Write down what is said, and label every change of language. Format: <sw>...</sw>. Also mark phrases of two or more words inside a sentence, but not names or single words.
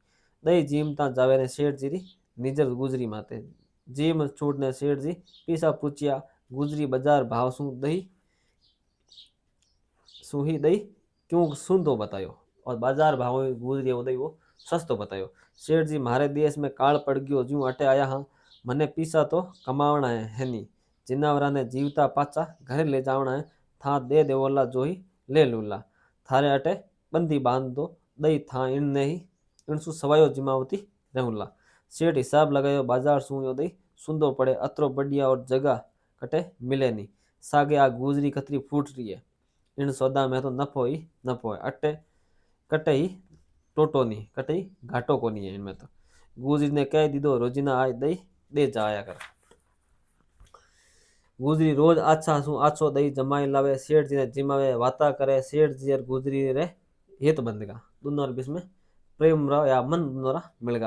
<raj>दही जीमता जावे ने सेठ जी री निजर गुजरी माते, जीम छूटने सेठ जी पीसा पूछिया, गुजरी बाजार भाव सुही दही क्यों सुंदो बतायो, और बाजार भाव गुजरी वो दही वो सस्तो बतायो। सेठ जी मारे देश में काल पड़ गयो, जू अटे आया हाँ, मने पीसा तो कमावना है नी, जिनावरा ने जीवता पाचा घरे ले जावना है, था दे देवोला जो ही ले लूला, थारे अटे बंदी बांध दो, दही था इनने ही इनसु सवायो जिमावती रहूला। सेठ हिसाब लगायो, बाजार सु यो दही सुंदो पड़े, अतरो बढ़िया और जगह कटे मिले नी, सागे आ गुजरी कतरी फूट रही है, इन सौदा में तो नफो ही नफो है, अट्टे कटे ही टोटो नहीं, कटे ही घाटो को नहीं है इनमें तो। गुजरी ने कह दी दो रोजिना आए दही दे जाया कर। गुजरी रोज आछा सु आछो दही जमाई लावे, सेठ जी ने जिमावे वाता करे, सेठ जी और गुजरी रे हित बंधगा, दोनों रे बीच में प्रेम रहा या मन दोनों रा मिलगा।</raj>